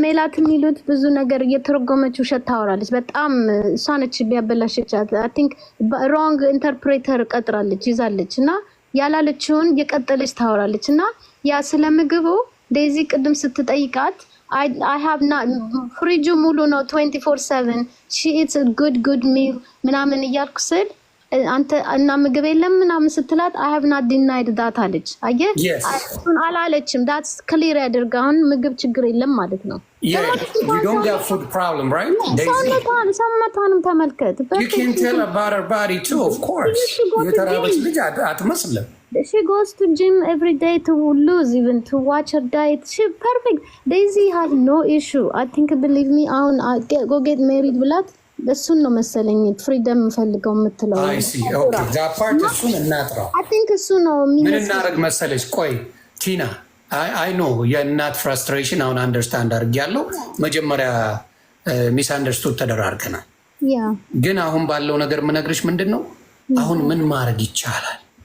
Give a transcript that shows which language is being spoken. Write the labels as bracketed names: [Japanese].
[Amharic] ሜላት የሚሉት ብዙ ነገር እየተረጎመች ውሸት ታወራለች። በጣም እሷ ነች ቢያበላሽቻት። አይ ቲንክ ሮንግ ኢንተርፕሬተር ቀጥራለች ይዛለች እና ያላለችውን እየቀጠለች ታወራለች እና ያ ስለምግቡ ዴዚ ቅድም ስትጠይቃት I have not ፍሪጁ ሙሉ ነው 24/7 [English] she eats a good meal [Amharic] ምናምን እያልኩ ስል አንተ እና ምግብ የለም ምናምን ስትላት [English] I have not denied that [Amharic] አለች። አየህ እሱን አላለችም። [English] that's clear [Amharic] ያደርጋውን ምግብ ችግር የለም ማለት ነው። [English] You don't get food problem, right? [Amharic] ሰውነቷንም ተመልከት። [English] You can tell about her body too, of course. [Amharic] የተራበች ልጅ አትመስልም። [English] She goes to gym every day to lose, even to watch her diet. She perfect. Daisy has no issue. I think, believe me, go get married [Amharic] ብላት እሱን ነው መሰለኝ ፍሪደም ፈልገው የምትለው። [English] I see. Okay. that part [Amharic] እሱን እናጥራው። [English] I think [Amharic] እሱ ነው ምን እናደርግ መሰለሽ? ቆይ ቲና [English] I know [Amharic] የእናት ፍራስትሬሽን አሁን አንደርስታንድ አድርጌያለሁ። መጀመሪያ ሚስ አንደርስቱድ ተደራርገናል። ግን አሁን ባለው ነገር ምነግርሽ ምንድን ነው አሁን ምን ማድረግ ይቻላል?